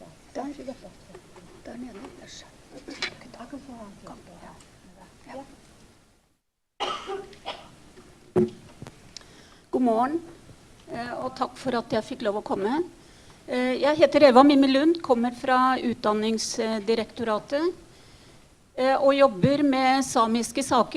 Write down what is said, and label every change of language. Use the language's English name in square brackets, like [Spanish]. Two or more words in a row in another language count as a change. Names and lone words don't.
[Finnish] Tämä on hyvä. Tämä on ihan tässä. Aika suoraan. [Norwegian] God morgen, og takk for at jeg fikk lov å komme. Jeg heter Eva Mimmi Lund, kommer fra Utdanningsdirektoratet og jobber med samiske saker.